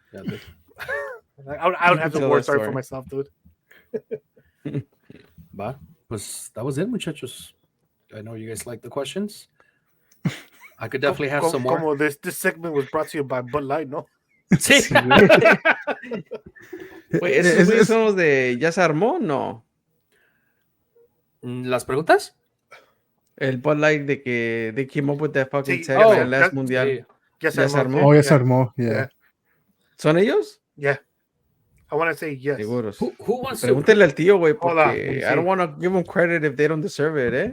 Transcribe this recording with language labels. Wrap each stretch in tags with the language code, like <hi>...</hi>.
<en>Like, I would have the war story for myself, dude.</en> <es>Va, pues</es> <en>that was it, muchachos. I know you guys like the questions. I could definitely have some more. Como this segment was brought to you by Bud Light, ¿no?</en> <es>Sí. Wait, ¿esos son los de ya se armó? No. ¿Las preguntas? El Bud Light de que</es> <en>they came up with that fucking</en> <es>Sí.</es> <en>tag Oh,</en> <es>el last mundial. Sí. Ya se armó. Oh, ya se armó, yeah. ¿Son ellos?</es> <en>Yeah. I want to say yes.</en> <es>Seguros.</es> <en>Who wants to?</en> <es>Pregúntale al tío, güey,</es> <en>Hold on, let</en> <es>porque</es> <en>me see. I don't want to give them credit if they don't deserve it, eh?</en>